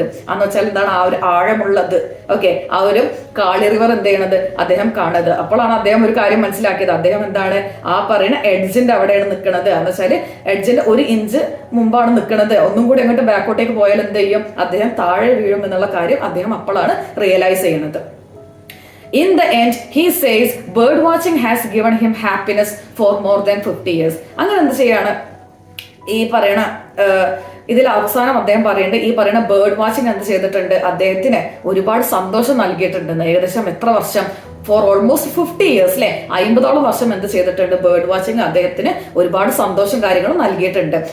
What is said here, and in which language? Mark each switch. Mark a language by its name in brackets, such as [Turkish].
[Malayalam] എന്ന് വെച്ചാൽ എന്താണ്, ആ ഒരു ആഴമുള്ളത്, ഓക്കെ, ആ ഒരു കാളി റിവർ എന്ത് ചെയ്യണത് അദ്ദേഹം കാണുന്നത്. അപ്പോഴാണ് അദ്ദേഹം ഒരു കാര്യം മനസ്സിലാക്കിയത്. അദ്ദേഹം എന്താണ്, ആ പറയുന്ന എഡ്ജിന്റെ അവിടെയാണ് നിൽക്കുന്നത്. എന്ന് വെച്ചാൽ എഡ്ജിന്റെ ഒരു ഇഞ്ച് മുമ്പാണ് നിൽക്കുന്നത്. ഒന്നും കൂടി അങ്ങോട്ട് ബാക്കോട്ടേക്ക് പോയാൽ എന്ത് ചെയ്യും, അദ്ദേഹം താഴെ വീഴും എന്നുള്ള കാര്യം അദ്ദേഹം അപ്പോഴാണ് റിയലൈസ് ചെയ്യുന്നത്. [English] In the end, he says bird watching has given him happiness for more than 50 years. [Malayalam] അങ്ങനെ എന്ത് ചെയ്യാണ്, ഈ പറയണ ഇതിൽ അവസാനം അദ്ദേഹം പറയുന്നുണ്ട്, ഈ പറയുന്ന ബേർഡ് വാച്ചിങ് എന്ത് ചെയ്തിട്ടുണ്ട്, അദ്ദേഹത്തിന് ഒരുപാട് സന്തോഷം നൽകിയിട്ടുണ്ടെന്ന്. ഏകദേശം എത്ര വർഷം, [English] for almost 50 years [Malayalam] അല്ലെ, 50ഓളം വർഷം എന്ത് ചെയ്തിട്ടുണ്ട്, ബേർഡ് വാച്ചിങ് അദ്ദേഹത്തിന് ഒരുപാട് സന്തോഷം കാര്യങ്ങളും നൽകിയിട്ടുണ്ട്.